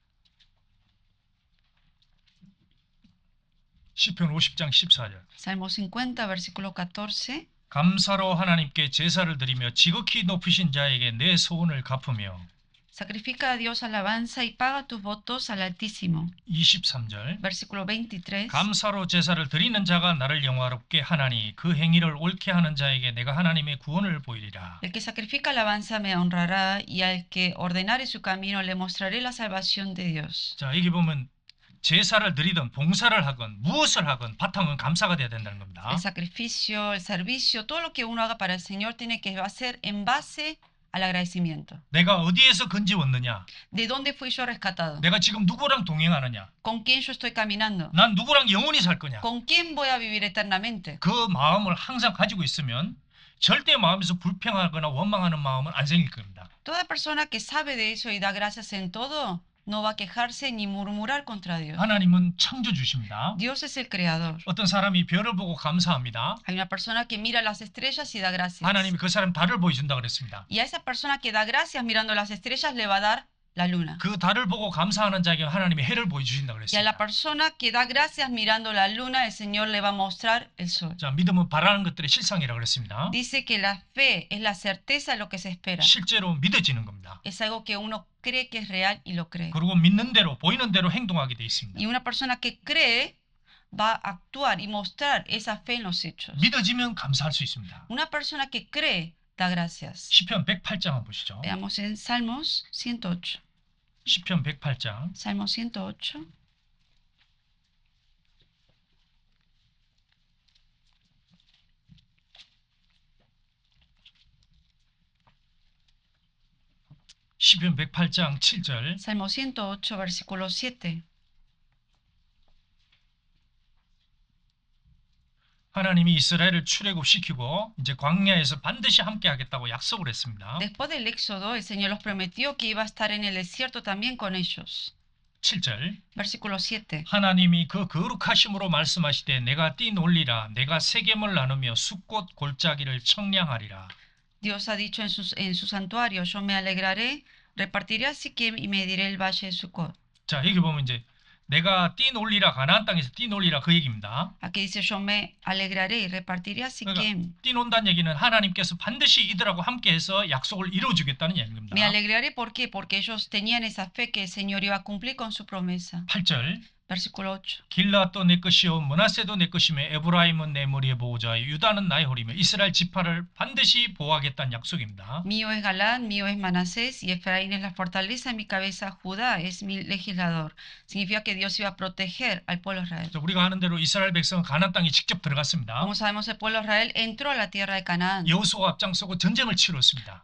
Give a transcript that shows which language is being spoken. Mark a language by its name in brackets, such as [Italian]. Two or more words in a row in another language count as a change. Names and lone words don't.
[Korean] 시편 50장 14절 [Spanish] Salmos 50, versículo 14. [Korean] 감사로 하나님께 제사를 드리며 지극히 높으신 자에게 내 소원을 갚으며 [Spanish] Sacrifica a Dios alabanza y paga tus votos al Altísimo. [Korean] 23절 [Spanish] Versículo 23. [Korean] 감사로 제사를 드리는 자가 나를 영화롭게 하나니 그 행위를 옳게 하는 자에게 내가 하나님의 구원을 보이리라. [Spanish] El que sacrifica alabanza me honrará, y al que ordenare su camino le mostraré la salvación de Dios. [Korean] 자, 여기 보면 제사를 드리든 봉사를 하건 무엇을 하건 바탕은 감사가 돼야 된다는 겁니다. [Spanish] El sacrificio, el servicio, todo lo que uno haga para el Señor tiene que ser en base al agradecimiento. [Korean] 내가 어디에서 건지웠느냐? [Spanish] ¿De dónde fui yo rescatado? [Korean] 내가 지금 누구랑 동행하느냐? [Spanish] ¿Con quién yo estoy caminando? [Korean] 난 누구랑 영원히 살 거냐? [Spanish] ¿Con quién voy a vivir eternamente? [Korean] 그 마음을 항상 가지고 있으면 절대 마음에서 불평하거나 원망하는 마음은 안 생길 겁니다. [Spanish] Toda persona que sabe de eso y da gracias en todo, no va a quejarse ni murmurar contra Dios. [Korean] 하나님은 창조주십니다. [Spanish] Dios es el creador. [Korean] 어떤 사람이 별을 보고 감사합니다. [Spanish] Hay una persona que mira las estrellas y da gracias. [Korean] 하나님이 그 사람 달을 보여준다 그랬습니다. [Spanish] Y a esa persona que da gracias mirando las estrellas le va a dar la luna. [Korean] 그 달을 보고 감사하는 자에게 하나님이 해를 보여주신다 [Spanish] Y a la [Korean] 그랬습니다. [Spanish] persona que da gracias mirando la luna, el Señor le va a mostrar el sol. [Korean] 자, 믿음은 바라는 것들의 실상이라고 그랬습니다. [Spanish] Dice que la fe es la certeza de lo que se espera. [Korean] 실제로 믿어지는 겁니다. [Spanish] Es algo que uno cree que es real y lo cree. [Korean] 그리고 믿는 대로 보이는 대로 행동하게 돼 있습니다. [Spanish] Y una persona que cree va a actuar y mostrar esa fe en los hechos. [Korean] 믿어지면 감사할 수 있습니다. [Spanish] Una persona que cree da gracias. [Korean] 시편 108장 한번 보시죠. [Spanish] Veamos en Salmos 108. [Korean] 시편 108장 [Spanish] Salmo 108. [Korean] 시편 108장 7절 [Spanish] Salmo 108, versículo 7. [Korean] 하나님이 이스라엘을 출애굽시키고 이제 광야에서 반드시 함께 하겠다고 약속을 했습니다. [Spanish] Después del Éxodo, el Señor los prometió que iba a estar en el desierto también con ellos. [Korean] 7절 [Spanish] Versículo 7. [Korean] 하나님이 그 거룩하심으로 말씀하시되 내가 띠 놀리라 내가 세겜을 나누며 숫꽃 골짜기를 청량하리라. [Spanish] Dios ha dicho en su santuario, yo me alegraré, repartiré a Siquem y mediré el valle de Sucot. [Korean] 자, 여기 보면 이제 내가 띠 놀리라 가나안 땅에서 띠 놀리라 그 얘기입니다. [Spanish] Aquí dice, yo me alegraré y repartiré a Siquem. [Korean] 띠 논다는 얘기는 하나님께서 반드시 이들하고 함께해서 약속을 이루어주겠다는 얘기입니다. [Spanish] Me alegraré, ¿por qué? Porque ellos tenían esa fe que el Señor iba a cumplir con su promesa. [Korean] 8절 [Spanish] Versículo 8. [Korean] 길라도 내 것이요 므낫세도 내 것이며 에브라임은 내 머리의 보호자요 유다는 나의 허리며 이스라엘 지파를 반드시 보호하겠다는 약속입니다. [Spanish] Mío es Galán, mío es Manasés, y Efraín es la fortaleza de mi cabeza, Judá es mi legislador. Significa que Dios iba a proteger al pueblo de Israel. [Korean] 자, 우리가 아는 대로 이스라엘 백성은 가나안 땅에 직접 들어갔습니다. [Spanish] Como sabemos, el pueblo de Israel entró a la tierra de Canaán. [Korean] 여호수아가 앞장서고 전쟁을 치렀습니다.